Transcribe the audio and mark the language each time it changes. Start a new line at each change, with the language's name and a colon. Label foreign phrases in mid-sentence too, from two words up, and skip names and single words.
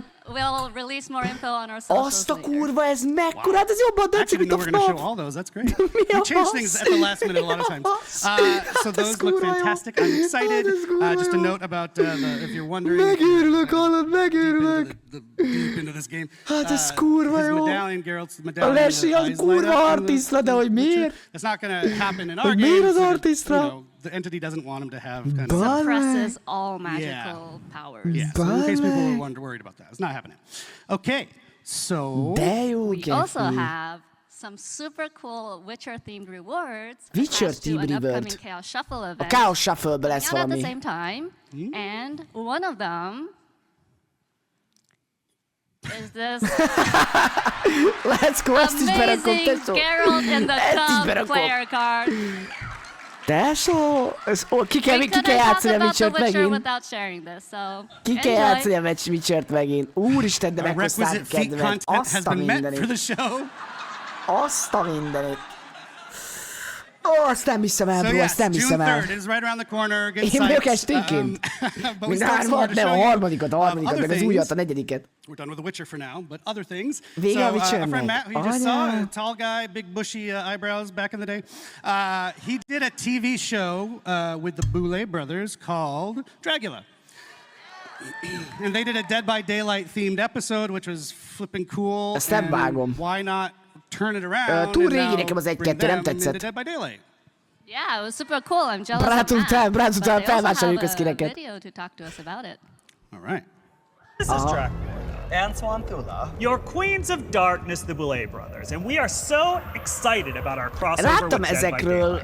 English: We'll release more info on our socials
Hungarian: Azt a kurva, ez mekkora, hát ez jobban tetszik, mint a
English: we're going to show all those. That's great. We change things at the last minute a lot of times. So those look fantastic. I'm excited. Just a note about if you're wondering.
Hungarian: Megőrülök, hallod, megőrülök.
English: Deep into this game.
Hungarian: Hát ez kurva jó.
English: Medallion, Geralt's medallion.
Hungarian: A Leslie az kurva artista, de hogy miért?
English: It's not going to happen in our
Hungarian: Hogy
English: game.
Hungarian: miért az artista?
English: The entity doesn't want him to have kind of of suppresses all magical powers. Yeah, so in case people were worried about that, it's not happening. Okay, so we also have some super cool Witcher-themed rewards attached to an upcoming Chaos Shuffle event.
Hungarian: A Chaos Shuffle-be lesz valami. valami.
English: At the same time, and one of them is this Let's go,
Hungarian: ezt is berakom,
English: amazing Geralt in the Cup player card.
Hungarian: Tesó, ki kell játszani a Witcher-t megint. Ki kell játszani a Witcher-t megint. Úristen, de meghozták kedvet. Azt a mindenit. Azt a mindenit. Ó, azt nem hiszem el, bro, azt nem hiszem el. Én vagyok esténként. Mindhármat, nem, a harmadikat, meg az újat, a negyediket.
English: We're done with The Witcher for now, but other things.
Hungarian: Vége a Witchernek.
English: Our friend Matt, who you just saw, tall guy, big bushy eyebrows back in the day, he did a TV show with the Boulet brothers called Dragula. And they did a Dead by Daylight themed episode, which was flipping cool.
Hungarian: Ezt nem vágom.
English: Why not turn it around
Hungarian: túl
English: and
Hungarian: régi
English: now
Hungarian: nekem az
English: bring
Hungarian: 1-2, nem
English: them into
Hungarian: tetszett.
English: Dead by Daylight? Yeah, it was super cool. I'm jealous of Matt. Brad But they also
Hungarian: felvásároljuk a
English: have a
Hungarian: skineket.
English: video to talk to us about it. All right. This is Drac and Swantula, your queens of darkness, the Boulet brothers, and we are so excited about our crossover with Dead by Daylight.